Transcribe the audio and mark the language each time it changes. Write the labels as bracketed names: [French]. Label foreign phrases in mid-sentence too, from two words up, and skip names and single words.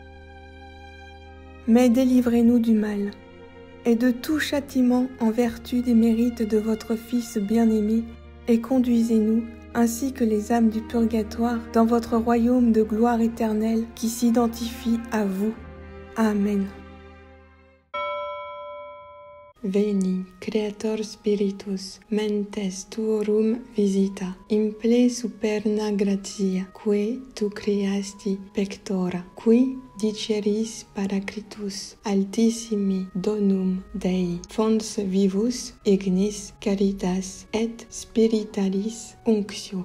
[French] Mais délivrez-nous du mal, et de tout châtiment en vertu des mérites de votre Fils bien-aimé, et conduisez-nous, ainsi que les âmes du purgatoire, dans votre royaume de gloire éternelle qui s'identifie à vous. Amen. [Latin] Veni, Creator Spiritus, mentes tuorum visita, imple superna gratia, que tu creasti pectora, qui diceris Paraclitus, altissimi donum Dei, fons vivus, ignis caritas et spiritualis unctio.